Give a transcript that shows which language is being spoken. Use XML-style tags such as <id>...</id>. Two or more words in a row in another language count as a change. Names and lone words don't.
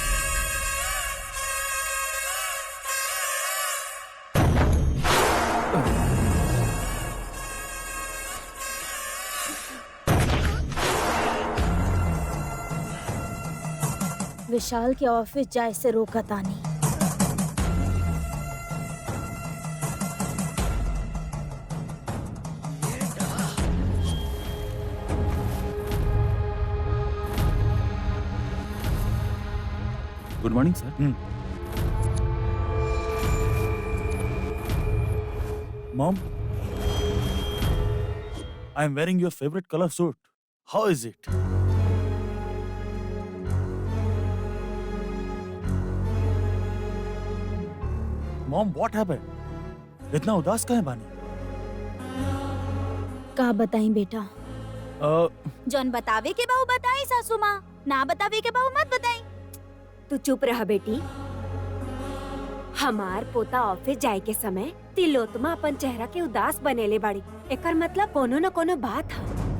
<bho>विशाल के ऑफिस जाए से रोका तानी।</bho> <en>Good morning sir. Mom, I am wearing your favorite color suit. How is it? Mom, what happened?</en> <bho>इतना उदास काहे बानी? का बताई बेटा? जौन बतावे के बाऊ बताई सासू माँ, ना बतावे के बाऊ मत बताई। तू चुप रह बेटी। हमार पोता ऑफिस जाए के समय तिलोत्तमा अपन चेहरा के उदास बनेले बाड़ी, एकर मतलब कोनो न कोनो बात है।</bho>